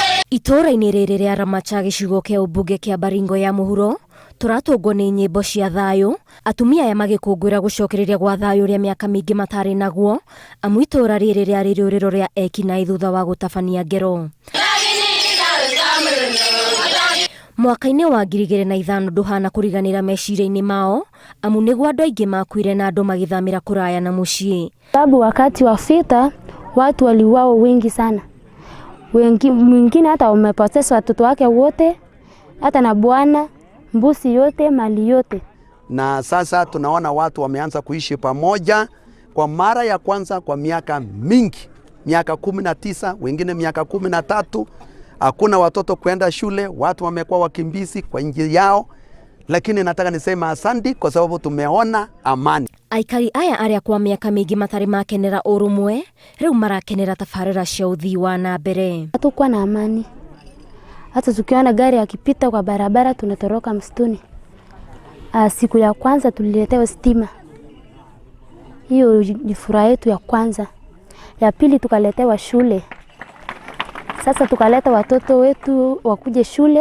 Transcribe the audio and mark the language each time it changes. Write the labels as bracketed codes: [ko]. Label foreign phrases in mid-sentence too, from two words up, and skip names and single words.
[ki] Itora-inĩ rĩrĩ rĩa Ramacha gĩcigo kĩa ũmbunge kĩa Baringo ya mũhuro tũratũngwo nĩ nyĩmbo cia thayũ, atumia aya magĩkũngũĩra gũcokereria gwa thayũ ũrĩa mĩaka mĩingĩ matarĩ naguo, amu itora rĩrĩ rĩarĩ rĩũrĩro rĩa ekinaĩ thutha wa gũtabania ngero. Mwaka-inĩ wa 2005 ndũhana kũriganĩra meciria-inĩ mao, amu nĩguo andũ aingĩ makuire na andũ magĩthamĩra kũraya na mũciĩ. [sw] Sababu wakati wa vita watu waliuawa wengi sana. Mwingine hata wamepoteza watoto wake wote, hata na bwana, mbuzi yote, mali yote. Na sasa tunaona watu wameanza kuishi pamoja kwa mara ya kwanza kwa miaka mingi, miaka 19, wengine miaka 13. Hakuna watoto kwenda shule, watu wamekuwa wakimbizi kwa nchi yao, lakini nataka nisema asante kwa sababu tumeona amani. [ki] Aikari aya arĩa kwa mĩaka mĩingĩ matarĩ makenera ũrũmwe, rĩu marakenera tabarĩra cia ũthii wa na mbere. [sw] Hatukuwa na amani. Hata tukiona gari yakipita kwa barabara tunatoroka msituni. Siku ya kwanza tuliletewa stima. Hiyo ni furaha yetu ya kwanza. Ya pili tukaletewa shule. Sasa tukaleta watoto wetu wakuje shule.